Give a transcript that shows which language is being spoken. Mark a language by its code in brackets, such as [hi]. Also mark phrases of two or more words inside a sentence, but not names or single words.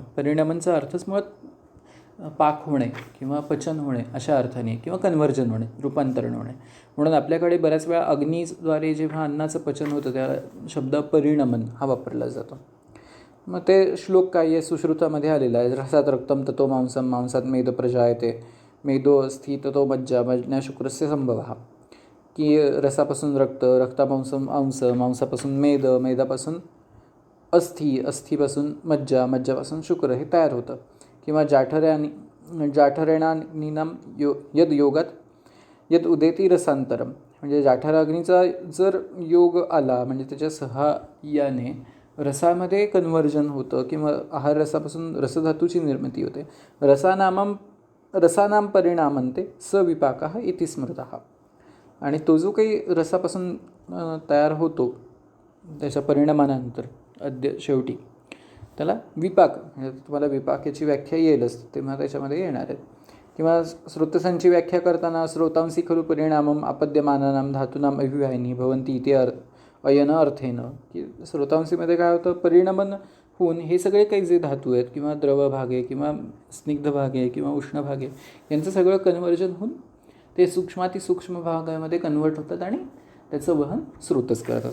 [mr] परिणमनचा अर्थच मुळात पाक होणे किंवा पचन होणे अशा अर्थाने, किंवा कन्व्हर्जन होणे, रूपांतरण होणे. म्हणून आपल्याकडे बऱ्याच वेळा अग्नीद्वारे जेव्हा अन्नाचं पचन होतं त्या शब्द परिणमन हा वापरला जातो. मग ते श्लोक काय आहे, सुश्रुतामध्ये आलेला आहे, [sa] रसात रक्तम ततो मांसम मांसात मेद प्रजायते मेदो अस्थि ततो मज्जा मज्जा शुक्रस्य संभवः, [mr] की रसापासून रक्त, रक्तापासून अंश, मांसापासून मेद, मेदापासून अस्थि, अस्थीपासून मज्जा, मज्जापासून शुक्र हे तयार होतं. [sa] किंवा जाठरेणानीनाम यद योगात यद उदेती रसांतरम, [mr] म्हणजे जाठराग्नीचा जर योग आला म्हणजे त्याच्या सहाय्याने रसामध्ये कन्व्हर्जन होतं किंवा आहार रसापासून रसधातूची निर्मिती होते. [sa] रसानाम परिणामन्ते सविपाकः इति स्मृतः. [mr] आणि तो जो काही रसापासून तयार होतो त्याच्या परिणामानंतर शेवटी त्याला विपाक, म्हणजे तुम्हाला विपाकाची व्याख्या येईलच तेव्हा त्याच्यामध्ये येणार आहेत. किंवा स्रोतसांची व्याख्या करताना [sa] स्रोतांसी खलु परिणामम आपद्यमानानाम धातूनाम अभिवाहिनी भवंती [mr] इथे अयन अर्थेनं, की स्रोतांसीमध्ये काय होतं, परिणमन होऊन हे सगळे काही जे धातू आहेत किंवा द्रव भाग आहे किंवा स्निग्ध भाग आहे किंवा उष्ण भाग आहे यांचं सगळं कन्व्हर्जन होऊन ते सूक्ष्मातिसूक्ष्म भागामध्ये कन्व्हर्ट होतात आणि त्याचं वहन स्रोतच करतात.